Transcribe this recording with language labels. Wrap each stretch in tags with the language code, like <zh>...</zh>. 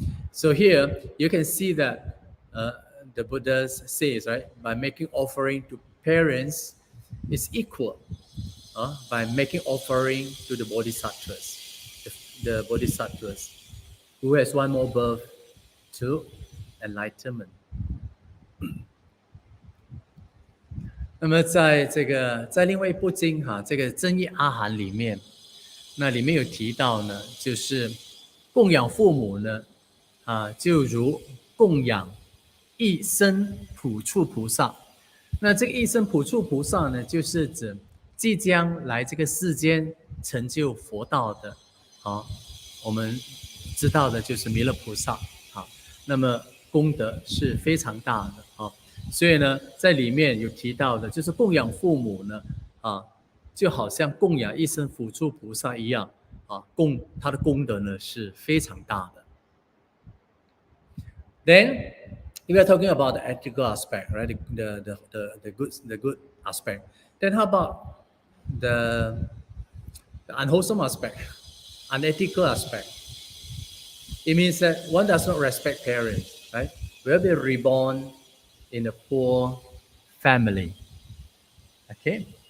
<en>So here you can see that the Buddha says, right, by making offering to parents is equal by making offering to the bodhisattvas, the bodhisattvas who has one more birth to enlightenment.</en> <zh>那么在另外一部经这个增益阿含里面，那里面有提到呢，就是供养父母呢，就如供养一生普处菩萨。那这个一生普处菩萨呢，就是指即将来这个世间成就佛道的，我们知道的就是弥勒菩萨，那么功德是非常大的，所以呢，在里面有提到的，就是供养父母呢，就好像供养一生辅助菩萨一样，他的功德呢是非常大的。</zh> <en>Then we are talking about the ethical aspect, right? The good aspect. Then how about the unwholesome aspect, unethical aspect? It means that one does not respect parents, right? Will be reborn in a poor family. Okay?</en>